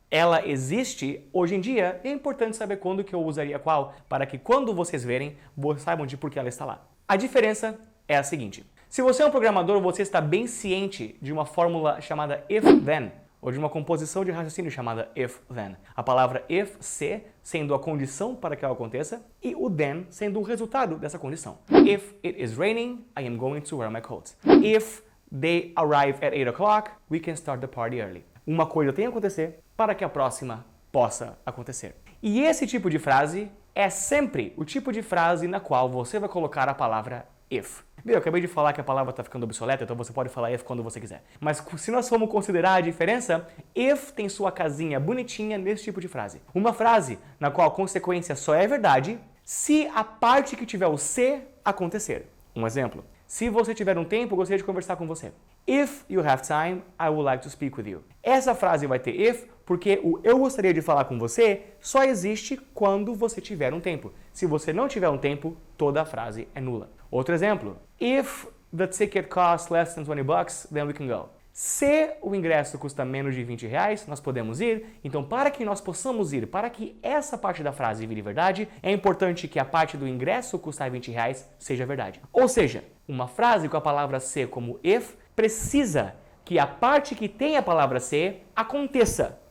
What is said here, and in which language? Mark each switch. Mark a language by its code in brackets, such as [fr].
[pt] Ela existe hoje em dia e é importante saber quando que eu usaria qual, para que quando vocês verem, saibam de por que ela está lá. A diferença é a seguinte. Se você é um programador, você está bem ciente de uma fórmula chamada if-then, ou de uma composição de raciocínio chamada if-then. A palavra if, se, sendo a condição para que ela aconteça, e o then sendo o resultado dessa condição. [en] If it is raining, I am going to wear my coat. If they arrive at 8 o'clock, we can start the party early. [pt] Uma coisa tem que acontecer para que a próxima possa acontecer. E esse tipo de frase é sempre o tipo de frase na qual você vai colocar a palavra if. Eu acabei de falar que a palavra está ficando obsoleta, então você pode falar if quando você quiser. Mas se nós formos considerar a diferença, if tem sua casinha bonitinha nesse tipo de frase. Uma frase na qual a consequência só é verdade se a parte que tiver o se acontecer. Um exemplo. Se você tiver um tempo, eu gostaria de conversar com você. [en] If you have time, I would like to speak with you. [pt] Essa frase vai ter if porque o eu gostaria de falar com você só existe quando você tiver um tempo. Se você não tiver um tempo, toda a frase é nula. Outro exemplo. [en] If the ticket costs less than 20 bucks, then we can go. [pt] Se o ingresso custa menos de 20 reais, nós podemos ir. Então, para que nós possamos ir, para que essa parte da frase vire verdade, é importante que a parte do ingresso custar 20 reais seja verdade. Ou seja, uma frase com a palavra se como if precisa que a parte que tem a palavra se aconteça.